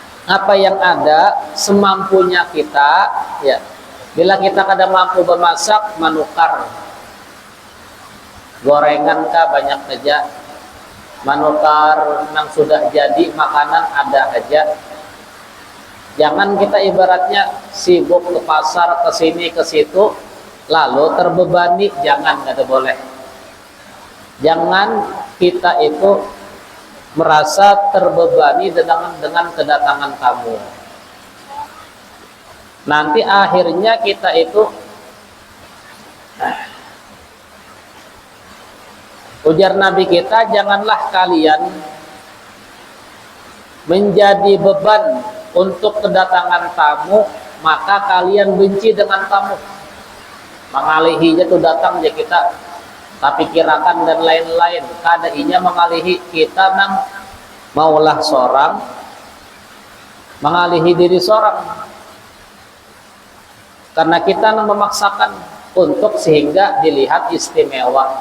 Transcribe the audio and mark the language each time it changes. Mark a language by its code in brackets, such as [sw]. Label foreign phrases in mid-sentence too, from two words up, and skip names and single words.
[id] apa yang ada semampunya kita, ya. [bjn] Bila kita kada mampu memasak, manukar gorengan kah banyak saja, manukar nang sudah jadi makanan ada aja. [id] Jangan kita ibaratnya sibuk ke pasar, ke sini ke situ, lalu terbebani. Jangan, kada boleh. Jangan kita itu merasa terbebani dengan kedatangan tamu. Nanti akhirnya kita itu ujar Nabi kita, janganlah kalian menjadi beban untuk kedatangan tamu, maka kalian benci dengan tamu. [bjn] Mengalihinya tuh datang ya kita tapi kirakan dan lain-lain, kadainya mengalihi kita nang maulah seorang, mengalihi diri seorang, karena kita nang memaksakan untuk sehingga dilihat istimewa.